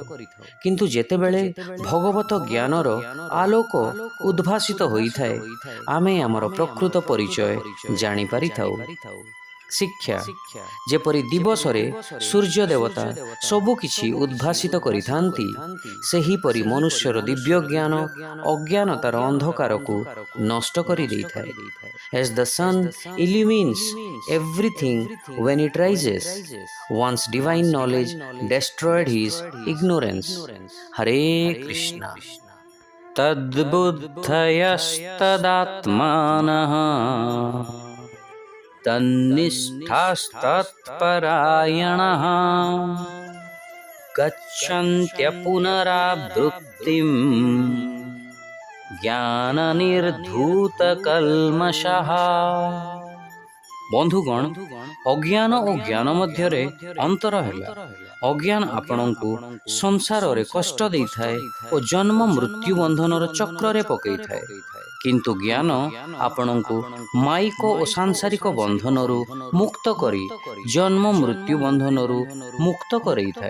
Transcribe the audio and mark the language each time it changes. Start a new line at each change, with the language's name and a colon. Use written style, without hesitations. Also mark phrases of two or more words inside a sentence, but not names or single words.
Odia: କିନ୍ତୁ ଯେତେବେଳେ ଭଗବତ ଜ୍ଞାନର ଆଲୋକ ଉଦ୍ଭାସିତ ହୋଇଥାଏ, ଆମେ ଆମର ପ୍ରକୃତ ପରିଚୟ ଜାଣିପାରିଥାଉ। ଶିକ୍ଷା। ଯେପରି ଦିବସରେ ସୂର୍ଯ୍ୟ ଦେବତା ସବୁକିଛି ଉଦ୍ଭାସିତ କରିଥାନ୍ତି, ସେହିପରି ମନୁଷ୍ୟର ଦିବ୍ୟ ଜ୍ଞାନ ଅଜ୍ଞାନତାର ଅନ୍ଧକାରକୁ ନଷ୍ଟ କରିଦେଇଥାଏ।
English: As the sun illumines everything when it rises, one's divine knowledge destroyed his ignorance.
Sanskrit: Hare Krishna. तद्बुद्धयस्तदात्मानः तन्निष्ठास्तत्परायणः गच्छन्त्यपुनरावृत्तिं ଜ୍ଞାନନିର୍ଧୂତକଲ୍ମଷः।
Odia: ବନ୍ଧୁଗଣ, ଅଜ୍ଞାନ ଓ ଜ୍ଞାନ ମଧ୍ୟରେ ଅନ୍ତର ହେଲା, ଅଜ୍ଞାନ ଆପଣଙ୍କୁ ସଂସାରରେ କଷ୍ଟ ଦେଇଥାଏ ଓ ଜନ୍ମ ମୃତ୍ୟୁ ବନ୍ଧନର ଚକ୍ରରେ ପକାଇଥାଏ, କିନ୍ତୁ ଜ୍ଞାନ ଆପଣଙ୍କୁ ମାଇକ ଓ ସାଂସାରିକ ବନ୍ଧନରୁ ମୁକ୍ତ କରି ଜନ୍ମ ମୃତ୍ୟୁ ବନ୍ଧନରୁ ମୁକ୍ତ କରାଇଥାଏ।